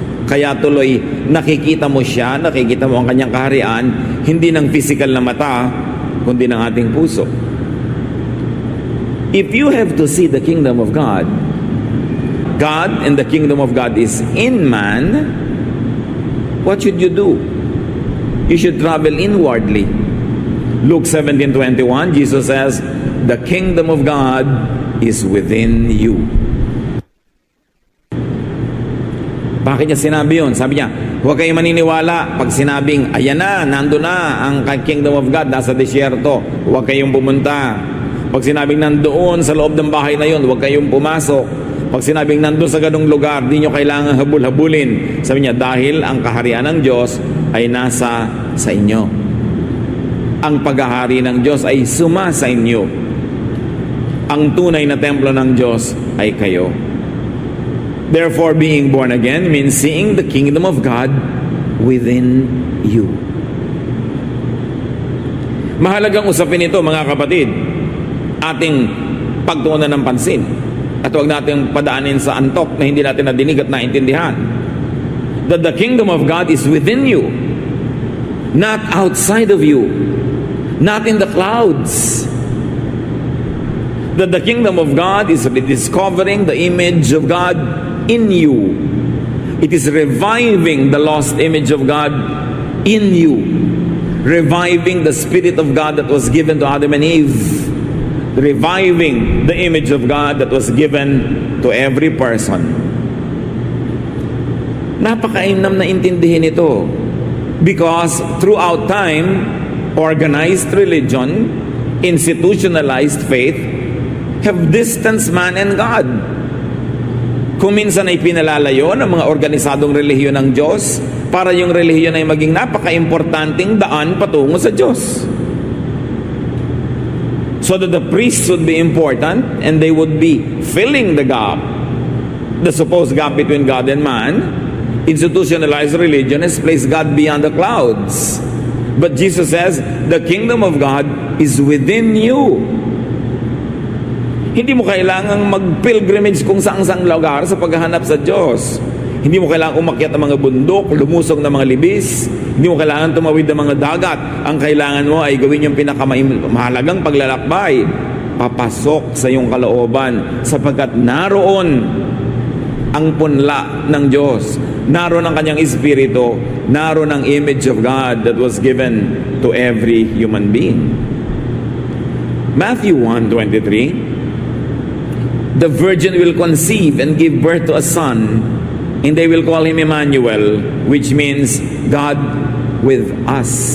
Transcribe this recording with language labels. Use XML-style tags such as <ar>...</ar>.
<tl>Kaya tuloy nakikita mo siya, nakikita mo ang kanyang kaharian, hindi ng physical na mata, kundi ng ating puso.</tl> <en>If you have to see the kingdom of God, God and the kingdom of God is in man, what should you do? You should travel inwardly. Luke 17:21, Jesus says, the kingdom of God is within you.</en> <tl>Bakit niya sinabi yun? Sabi niya, huwag kayong maniniwala pag sinabing, ayan na, nando na ang</tl> <en>kingdom of God,</en> <tl>nasa disyerto. Huwag kayong pumunta. Pag sinabing nandoon sa loob ng bahay na yun, huwag kayong pumasok. Pag sinabing nandoon sa ganung lugar, di nyo kailangan habul-habulin. Sabi niya, dahil ang kaharian ng Diyos ay nasa sa inyo. Ang paghahari ng Diyos ay suma sa inyo. Ang tunay na templo ng Diyos ay kayo.</tl> <en>Therefore, being born again means seeing the kingdom of God within you.</en> <tl>Mahalagang usapin ito, mga kapatid, ating pagtuunan ng pansin. At huwag natin padaanin sa antok na hindi natin nadinig at naintindihan.</tl> <en>That the kingdom of God is within you, not outside of you, not in the clouds. That the kingdom of God is rediscovering the image of God in you. It is reviving the lost image of God in you. Reviving the Spirit of God that was given to Adam and Eve. Reviving the image of God that was given to every person.</en> <tl>Napakainam na intindihin ito.</tl> <en>Because throughout time, organized religion, institutionalized faith, have distanced man and God.</en> <tl>Kung minsan ay pinalalayo ng mga organisadong relihiyon ng Diyos para yung relihiyon ay maging napaka-importanting daan patungo sa Diyos.</tl> <en>So that the priests would be important and they would be filling the gap, the supposed gap between God and man. Institutionalized religion has placed God beyond the clouds. But Jesus says, the kingdom of God is within you.</en> <tl>Hindi mo kailangang mag-pilgrimage kung saang-saang lugar sa paghahanap sa Diyos. Hindi mo kailangang umakyat ng mga bundok, lumusong ng mga libis. Hindi mo kailangan tumawid ng mga dagat. Ang kailangan mo ay gawin yung pinakamahalagang paglalakbay. Papasok sa iyong kalooban sapagkat naroon ang punla ng Diyos. Naroon ang kanyang espiritu. Naroon ang</tl> <en>image of God that was given to every human being. Matthew 1:23, the virgin will conceive and give birth to a son, and they will call him Emmanuel, which means God with us.</en>